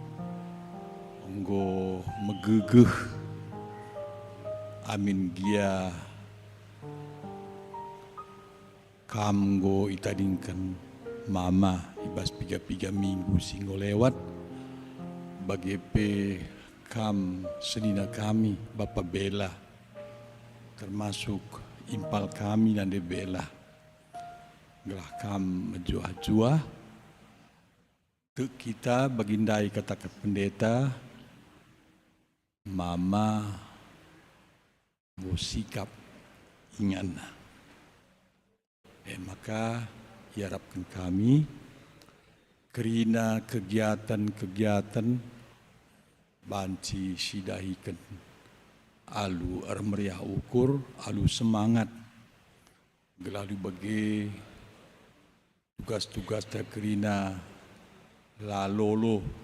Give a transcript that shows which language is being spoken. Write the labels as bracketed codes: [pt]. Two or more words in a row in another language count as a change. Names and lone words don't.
[btx] nggo megegeh amin gia nggo itadingkan mama ibas piga minggu singgo lewat bagi senina kami Bapak Bela termasuk impal kami dan Bela gelah menjuah-juah ke kita bagindai kata ke pendeta mama mau sikap ingana [id] maka diharapkan [btx] kami kerina kegiatan banci sidahikan alu meriah ukur alu semangat gelalu bagi tugas-tugas terkerina lalolo